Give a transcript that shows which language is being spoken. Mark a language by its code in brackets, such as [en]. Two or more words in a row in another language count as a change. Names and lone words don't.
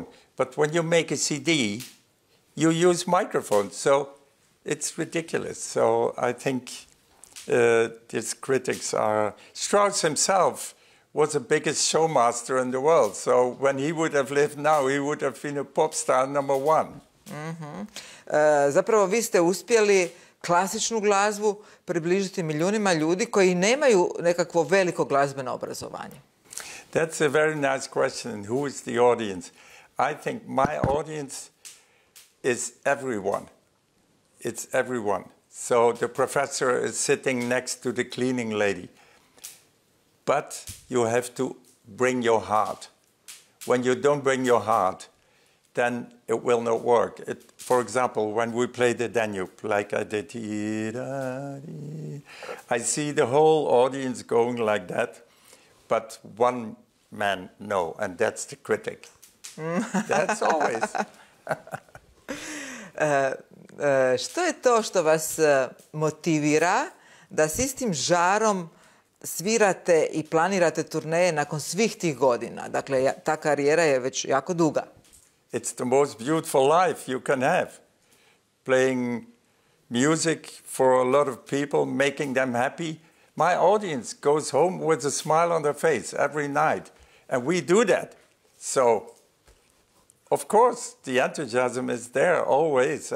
[en] But when you make a CD, you use microphone. So it's ridiculous. So I think these critics are... Strauss himself was the biggest showmaster in the world. So when he would have lived now, he would have been a pop star #1. [hr] Zapravo vi ste uspjeli klasičnu glazbu približiti milijunima ljudi koji nemaju nekakvo veliko glazbeno obrazovanje. [en] That's a very nice question. Who is the audience? I think my audience is everyone. It's everyone. So the professor is sitting next to the cleaning lady. But you have to bring your heart. When you don't bring your heart, then it will not work. For example, when we play the Danube, like I did, I see the whole audience going like that, but one man, no, and that's the critic. That's always. [hr] Što je to što vas motivira da s istim žarom svirate i planirate turneje nakon svih tih godina? Dakle, ta karijera je već jako duga. [en] It's the most beautiful life you can have. Playing music for a lot of people, making them happy. My audience goes home with a smile on their face every night. And we do that. So, of course, the enthusiasm is there always.